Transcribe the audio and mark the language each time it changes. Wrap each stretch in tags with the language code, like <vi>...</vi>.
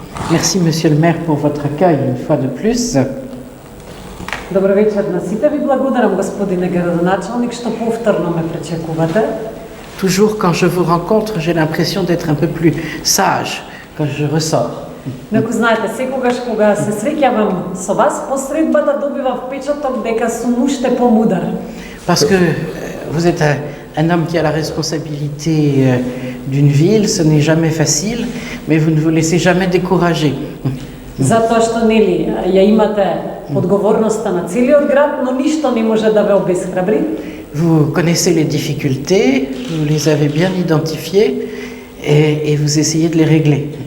<fr>Merci, Monsieur le maire, pour votre accueil une fois de plus.</fr> <mk>Добър вечер на сите. Ви благодарам, господине градоначалник, што повторно ме пречекувате.</mk> <fr>Toujours quand je vous rencontre, j'ai l'impression d'être un peu plus sage quand je ressors.</fr> <mk>Како знаете, секогаш кога се среќавам со вас, посредбата добива впечаток дека сум уште помудар.</mk> <fr>Parce que vous êtes un homme qui a la responsabilité d'une ville, ce n'est jamais facile, mais vous ne vous laissez jamais décourager.</fr> <mk>Затоа што нели ја имате одговорноста на целиот град, но ништо не може да ве обесхрабри.</mk> <fr>Vous connaissez les difficultés, vous les avez bien identifiées et vous essayez de les régler.</fr>